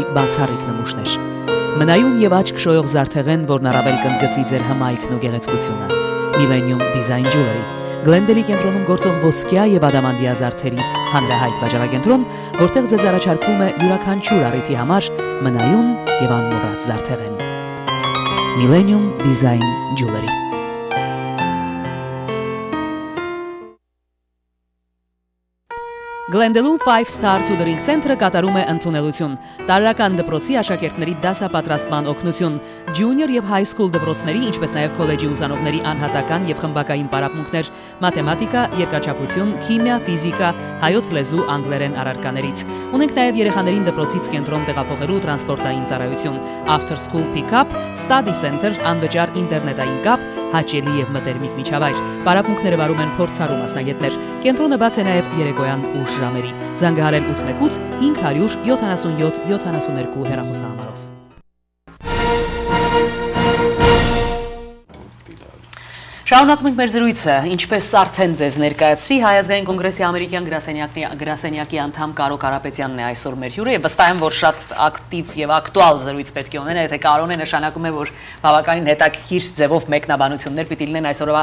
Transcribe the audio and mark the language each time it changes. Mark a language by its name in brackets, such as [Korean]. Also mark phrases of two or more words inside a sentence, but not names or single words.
[Armenian] բացառիկ նմուշներ։ Մնայուն եւ աչք շոյող զարդեղեն, որն առավել կընդգծի ձեր հմայքն ու գեղեցկությունը։ Millennium Design Jewelry Glendale-ի կենտրոնում գործող ոսկյա եւ ադամանդյա զարդերի հանրահայտ վաճառակենտրոն, որտեղ ձեզ առաջարկվում է յուրաքանչյուր առիթի համար մնայուն եւ անմոռաց զարդեղեն։ Millennium Design Jewelry։ Glendale-ում [English] 5-star tutoring center-ը [Armenian] կատարում է ընդունելություն, տարրական դպրոցի աշակերտների դասապատրաստման օգնություն, junior եւ [English] high school [Armenian] դպրոցների, ինչպես նաեւ քոլեջի ուսանողների անհատական եւ խմբակային պարապմունքներ, մաթեմատիկա, երկրաչափություն, քիմիա, ֆիզիկա, հայոց լեզու, անգլերեն առարկաներից։ Ունենք նաեւ երեխաներին դպրոցից կենտրոն տեղափոխելու տրանսպորտային ծառայություն, [English] after school pick-up, study center, [Armenian] անվճար ինտերնետային կապ, հաճելի եւ մտերմիկ միջավայր։ Պարապմունքները վարում են փորձառու մասնագետներ։ Կենտրոնը բաց է նաեւ երեկոյան ուշ ժամերի։ Զանգահարել 818 577 72 հեռախոսահամարով։ Շարունակում ենք մեր զրույցը, ինչպես արդեն ձեզ ներկայացրի, Հայ ազգային կոնգրեսի ամերիկյան գրասենյակի անդամ Կարո Կարապետյանն է այսօր մեր հյուրը, եւ վստահ եմ, որ շատ ակտիվ եւ ակտուալ զրույց պետք է ունենա, եթե Կարոն է, նշանակում է, որ բավականին հետաքրքիր ձևով մեկնաբանություններ պիտի լինեն այսօրվա